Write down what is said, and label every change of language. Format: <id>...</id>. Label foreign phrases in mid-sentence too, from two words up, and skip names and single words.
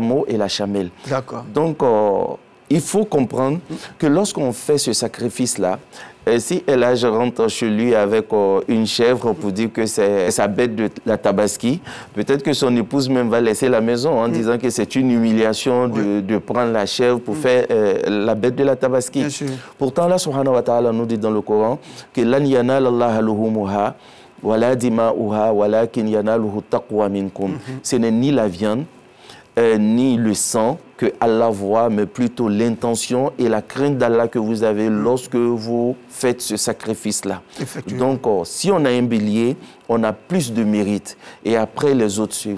<fr>Et après, le chameau et la chamelle. Donc, il faut comprendre que lorsqu'on fait ce sacrifice-là, si El Hadj rentre chez lui avec une chèvre pour dire que c'est sa bête de la Tabaski, peut-être que son épouse même va laisser la maison en disant que c'est une humiliation de prendre la chèvre pour faire la bête de la Tabaski. Pourtant,</fr> <ar>الله سبحانه وتعالى</ar> <fr>nous dit dans le Coran que</fr> <ar>لن ينال الله لحومها ولا دماؤها ولكن يناله التقوى منكم.</ar> <fr>Ce n'est ni la viande ni le sang que Allah voit, mais plutôt l'intention et la crainte d'Allah que vous avez lorsque vous faites ce sacrifice-là. Donc, si on a un bélier, on a plus de mérite. Et après, les autres suivent.</fr>